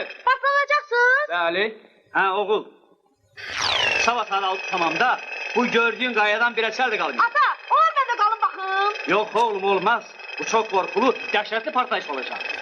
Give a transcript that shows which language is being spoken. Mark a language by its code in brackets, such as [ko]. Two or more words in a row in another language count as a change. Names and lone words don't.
[tr] Patlanacaksın. [az] Bəli. Ha oğul. Sabah saat 6 tamamda bu gördüğün qayadan bir əsər də qalmayacaq. [tr] Ata, olur ben de kalın bakım. Yok oğlum olmaz. Bu çok korkulu, [az] dəhşətli partlayış olacak.